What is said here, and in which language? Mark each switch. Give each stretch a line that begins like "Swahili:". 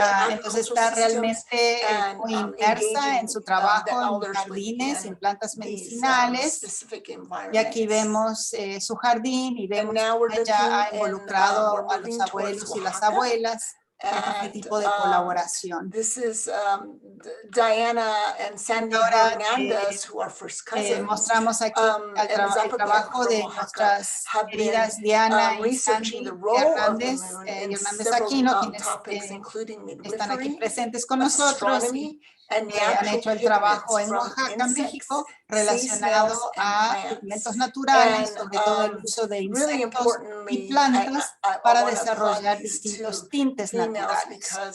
Spanish: Entonces está realmente muy inmersa en su trabajo en jardines, en plantas medicinales. Y aquí vemos su jardín y vemos que ella ha involucrado a los abuelos y las abuelas en este tipo de colaboración.
English: This is Diana and Sandy Hernandez, who are first cousins.
Spanish: Mostramos aquí el trabajo de nuestras queridas Diana y Sandy Hernández Aquino, quienes están aquí presentes con nosotros. Han hecho el trabajo en Oaxaca, México, relacionado a pigmentos naturales, sobre todo el uso de insectos y plantas para desarrollar distintos tintes naturales.